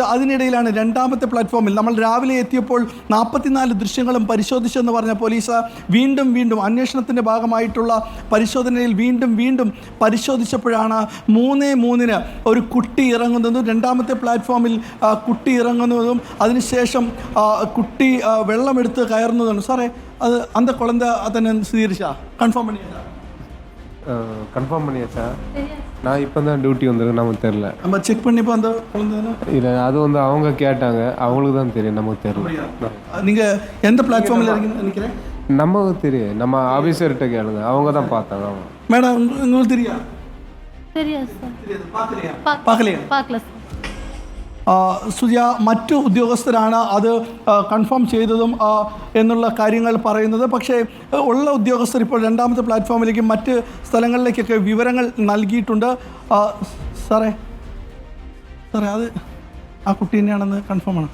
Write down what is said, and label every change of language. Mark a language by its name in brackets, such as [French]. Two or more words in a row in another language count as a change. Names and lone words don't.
[Malayalam] അതിനിടയിലാണ് രണ്ടാമത്തെ പ്ലാറ്റ്ഫോമിൽ നമ്മൾ രാവിലെ എത്തിയപ്പോൾ 44 ദൃശ്യങ്ങളും പരിശോധിച്ചെന്ന് പറഞ്ഞ പോലീസ് വീണ്ടും അന്വേഷണത്തിൻ്റെ ഭാഗമായിട്ടുള്ള പരിശോധനയിൽ വീണ്ടും പരിശോധിച്ചപ്പോഴാണ് 3:03 ഒരു കുട്ടി ഇറങ്ങുന്നതും രണ്ടാമത്തെ പ്ലാറ്റ്ഫോമിൽ കുട്ടി ഇറങ്ങുന്നതും അതിനുശേഷം കുട്ടി വെള്ളമെടുത്ത് കയറുന്നതാണ്. സാറേ, [Tamil] அது அந்த குழந்தை அதனை சீரிச்சா கன்ஃபார்ம் பண்ணியாச்சா? நான் இப்போ தான் டியூட்டி வந்திருக்கு, நமக்கு தெரியல. நம்ம செக் பண்ணிப்போ அந்த குழந்தை இல்லை, அது வந்து அவங்க கேட்டாங்க, அவங்களுக்கு தான் தெரியும், நமக்கு தெரியல. நீங்கள் எந்த பிளாட்ஃபார்மில் இருக்கீங்கன்னு நினைக்கிறேன்? நமக்கு தெரியும், நம்ம ஆஃபீஸர்கிட்ட கேளுங்க, அவங்க தான் பார்த்தாங்க. அவங்க மேடம் உங்களுக்கு தெரியாது? தெரியாது சார். பார்க்கலையா? [Malayalam] സുജയ, മറ്റു ഉദ്യോഗസ്ഥരാണ് അത് കൺഫേം ചെയ്തതും എന്നുള്ള കാര്യങ്ങൾ പറയുന്നത്. പക്ഷേ ഉള്ള ഉദ്യോഗസ്ഥർ ഇപ്പോൾ രണ്ടാമത്തെ പ്ലാറ്റ്ഫോമിലേക്കും മറ്റ് സ്ഥലങ്ങളിലേക്കൊക്കെ വിവരങ്ങൾ നൽകിയിട്ടുണ്ട്. സാറേ അത് ആ കുട്ടി തന്നെയാണെന്ന് കൺഫേം ആണ്?